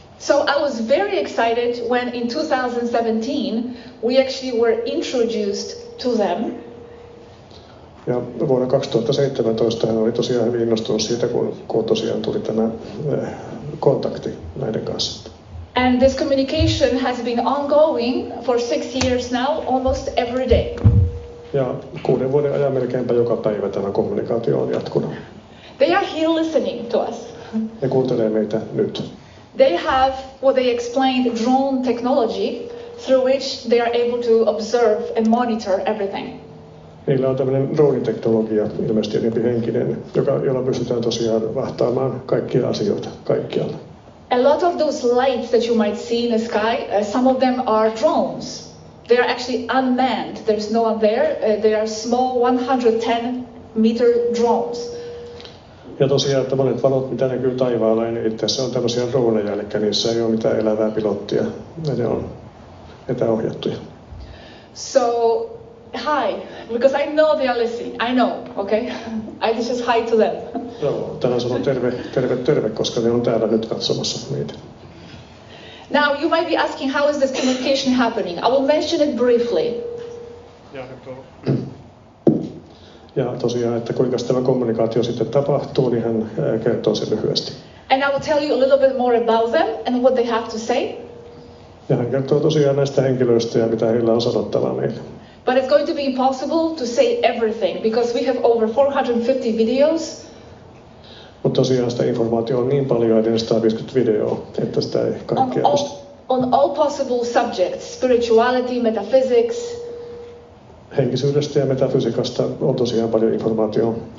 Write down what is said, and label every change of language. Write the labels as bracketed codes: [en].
[en] So I was very excited when in 2017 we actually were introduced to them. [fi] Ja vuonna 2017 hän oli tosiaan hyvin innostunut siitä, kun tosiaan tuli tämä kontakti näiden kanssa. [en] And this communication has been ongoing for 6 years now, almost every day. [fi] Ja 6 vuoden ajan melkeinpä joka päivä tämä kommunikaatio on jatkunut. [en] They are here listening to us. [fi] Ne kuuntelee meitä nyt. [en] They have what they explained drone technology through which they are able to observe and monitor everything. [fi] Niillä on tämmöinen drooniteknologia, ilmeisesti enempi henkinen, jolla pystytään tosiaan vahtaamaan kaikkia asioita kaikkialla. [en] A lot of those lights that you might see in the sky, some of them are drones. They are actually unmanned. There's no one there. They are small 110-meter drones. [fi] Ja tosiaan, että monet valot, mitä näkyy taivaalla, niin itse asiassa on tämmöisiä droneja, eli niissä ei ole mitään elävää pilottia, ja ne on etäohjattuja. [en] So, hi, because I know they are listening. I know, okay? I just hi to them. [fi] Joo, tänään sanon terve, koska ne on täällä nyt katsomassa meitä. [en] Now, you might be asking, how is this communication happening? I will mention it briefly. [fi] Ja tosiaan, että kuinka tämä kommunikaatio sitten tapahtuu, niin hän kertoo sen lyhyesti. [en] And I will tell you a little bit more about them and what they have to say. [fi] Ja hän kertoo tosiaan näistä henkilöistä ja mitä heillä on sanottavaa meille. [en] But it's going to be impossible to say everything because we have over 450 videos. [fi] Mutta tosiaan sitä informaatiota on niin paljon, 450 videoa, että sitä ei kaikkea pysty. [en] On all possible subjects, spirituality, metaphysics. [fi] Henkisyydestä ja metafysiikasta on tosiaan paljon informaatiota.